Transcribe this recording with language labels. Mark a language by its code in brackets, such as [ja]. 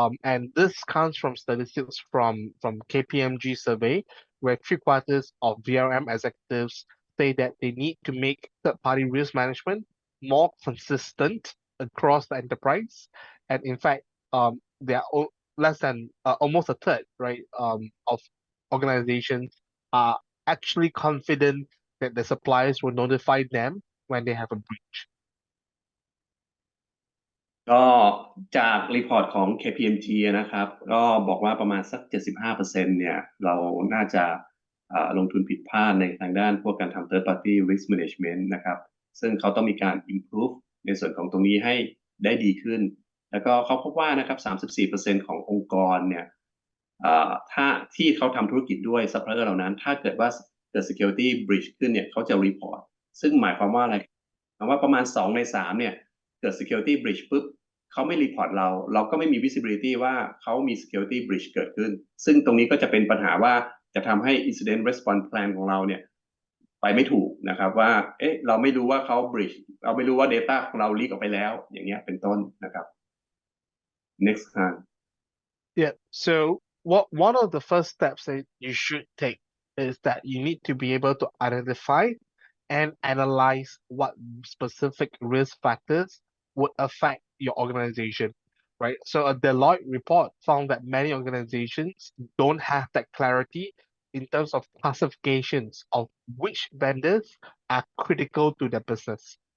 [en] And this comes from statistics from KPMG survey, where 3/4 of VRM executives say that they need to make third-party risk management more consistent across the enterprise. And in fact, there are less than almost a third, right, of organizations are actually confident that the suppliers will notify them when they have a breach. [th] ก็จากรีพอร์ตของ KPMG นะครับก็บอกว่าประมาณสัก 75% เนี่ยเราน่าจะลงทุนผิดพลาดในทางด้านพวกการทำ third party risk management นะครับซึ่งเขาต้องมีการ improve ในส่วนของตรงนี้ให้ได้ดีขึ้นแล้วก็เขาพบว่านะครับ 34% ขององค์กรเนี่ย ถ้าที่เขาทำธุรกิจด้วย supplier เหล่านั้นถ้าเกิดว่าเกิด security breach ขึ้นเนี่ยเขาจะ report ซึ่งหมายความว่าอะไรหมายว่าประมาณ2 ใน 3เนี่ยเกิด security breach ปุ๊บ เขาไม่รีพอร์ตเราก็ไม่มี visibility ว่าเขามี security breach เกิดขึ้นซึ่งตรงนี้ก็จะเป็นปัญหาว่าจะทำให้ incident response plan ของเราเนี่ยไปไม่ถูกนะครับว่าเราไม่รู้ว่าเขา breach เราไม่รู้ว่า data ของเรา leak ออกไปแล้วอย่างเงี้ยเป็นต้นนะครับ [en] next time Yeah, so one of the first steps that you should take is that you need to be able to identify and analyze what specific risk factors would affect your organization, right? So a Deloitte report found that many organizations don't have that clarity in terms of classifications of which vendors are critical to their business.